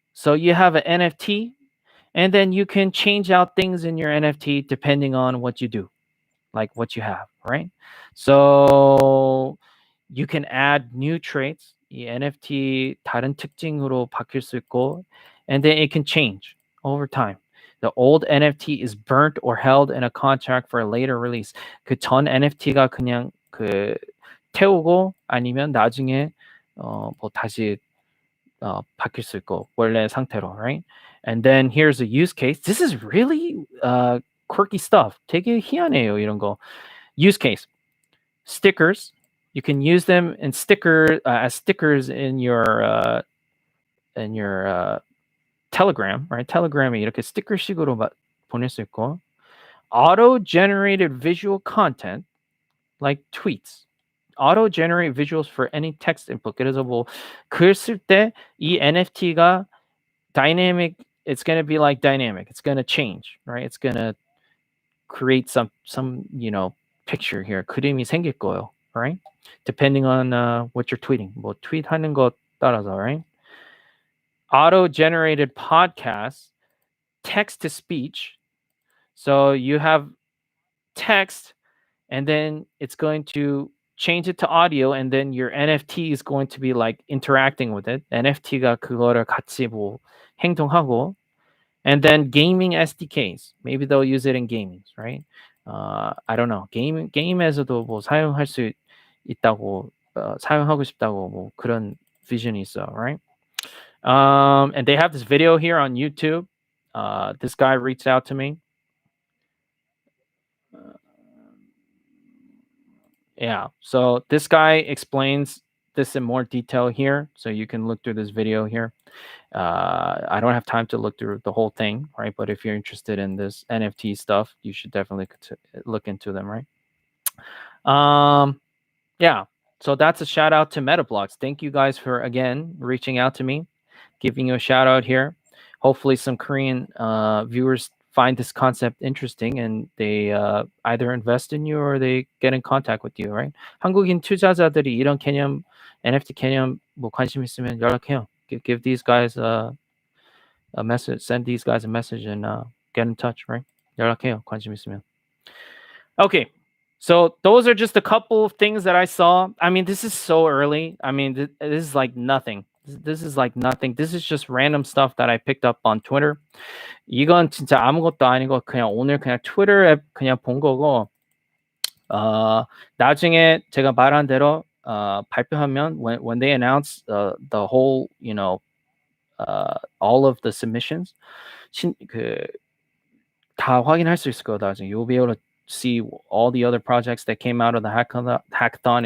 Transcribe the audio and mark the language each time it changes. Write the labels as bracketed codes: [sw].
[en] So you have an NFT and then you can change out things in your NFT depending on what you do, like what you have, right? So you can add new traits. [ko] 이 NFT 다른 특징으로 바뀔 수 있고, [en] and then it can change over time. The old NFT is burnt or held in a contract for a later release. [ko] 그 전 NFT가 그냥 그 태우고 아니면 나중에 뭐 다시 바뀔 수 있고 원래 상태로, right? [en] And then here's a use case. This is really quirky stuff. [ko] 되게 희한해요 이런 거. [en] Use case. Stickers. You can use them in as stickers in your Telegram, right? [ko] Telegram에 이렇게 스티커식으로 보낼 수 있고. [en] Auto-generated visual content like tweets. Auto-generate visuals for any text input. [ko] 그래서 뭐 글 쓸 때 이 NFT가 dynamic. [en] It's going to be like dynamic. It's going to change, right? It's going to create some picture here. [ko] 그림이 생길 거예요, right? [en] Depending on what you're tweeting. [ko] 뭐 트윗하는 것 따라서, right? [en] Auto-generated podcasts, text to speech. So you have text and then it's going to change it to audio and then your NFT is going to be like interacting with it. [ko] NFT가 그거를 같이 뭐 행동하고. [en] And then gaming SDKs. Maybe they'll use it in gaming, right? I don't know. [ko] 게임에서도 뭐 사용할 수 있다고 사용하고 싶다고 뭐 그런 vision이 있어, right? [en] And they have this video here on YouTube. This guy reached out to me. Yeah. So this guy explains this in more detail here. So you can look through this video here. I don't have time to look through the whole thing, right? But if you're interested in this NFT stuff, you should definitely look into them, right? Yeah. So that's a shout out to MetaBlocks. Thank you guys for again reaching out to me, giving you a shout out here. Hopefully, some Korean viewers find this concept interesting and they either invest in you or they get in contact with you, right? [ko] 한국인 투자자들이 이런 개념, NFT 개념 뭐 관심 있으면 연락해요. [en] Give these guys a message, send these guys a message, and get in touch, right? [ko] 연락해요. 관심 있으면. Okay. [en] So those are just a couple of things that I saw. I mean, this is so early. I mean, this is like nothing. This is like nothing. This is just random stuff that I picked up on Twitter. [ko] 이건 진짜 아무것도 아니고 그냥 오늘 그냥 트위터 앱 그냥 본 거고. 나중에 제가 말한 대로 발표하면 [en] when they announce the whole, you know, all of the submissions, [ko] 다 확인할 수 있을 거다. [en] You'll be able to see all the other projects that came out of the hackathon.